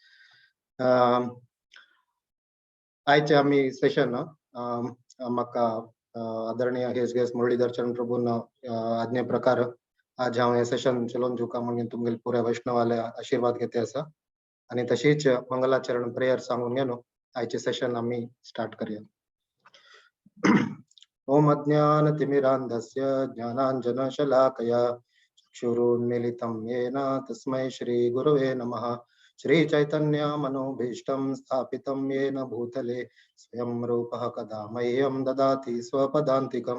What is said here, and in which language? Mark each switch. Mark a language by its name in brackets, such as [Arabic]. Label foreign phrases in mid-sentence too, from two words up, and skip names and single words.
[Konkani] आयचे आमी सेशन म्हाका आदरणीय हेसगेस मुरलीधर चरण प्रभून आज्ञे प्रकार आज हांव हे सेशन चलोवन दिवका म्हणून तुमगेले पुऱ्या वैष्णवाले आशीर्वाद घेते आसा. आणि तशीच मंगलाचरण प्रेयर सांगून घेवन आयचे सेशन आमी स्टार्ट करूया. [Sanskrit] ओम अज्ञानतिमिरान्धस्य ज्ञानाञ्जनशलाकया चक्षुरुन्मीलितं येन तस्मै श्रीगुरवे नमः. श्रीचैतन्य मनोभीष्टं स्थापितं येन भूतले स्वयं रूपः कदा मह्यं ददाति स्वपदान्तिकं.